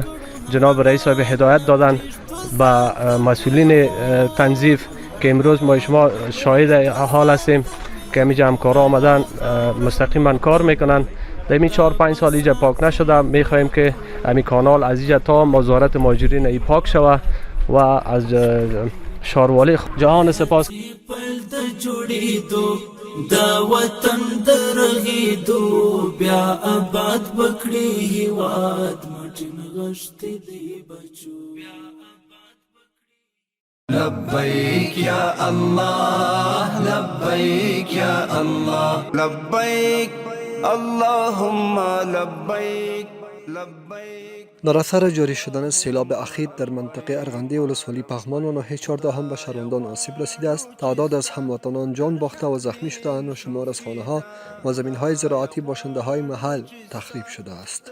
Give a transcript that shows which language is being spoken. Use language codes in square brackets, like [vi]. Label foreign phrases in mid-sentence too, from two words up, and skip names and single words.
[fa] جناب رئیس صاحب هدایت دادن به مسئولین تنظیف که امروز ما شما شاهد حال هستیم که همینجا همکارا آمدن مستقیما کار میکنن. در این 4-5 سال اینجا پاک نشده. میخواهیم که همین کانال از اینجا تا مزارت مهاجرین ای پاک شود و از شاروالی جهان سپاس. [ps] دا وطن درغېدو بیا آباد بکړي هیواد مټین غشتې دی بچو. [ar] لبیک یا الله لبیک یا الله لبیک اللهم لبیک لبیک. [fa] در اثر جاری شدن سیلاب اخیر در منطقه ارغندی ولسوالی پغمان و ناحیه 14 هم به شهروندان آسیب رسیده است. تعداد از هموطنان جان باخته و زخمی شده‌اند و شمار از خانه‌ها و زمین‌های زراعتی باشنده‌های محل تخریب شده است.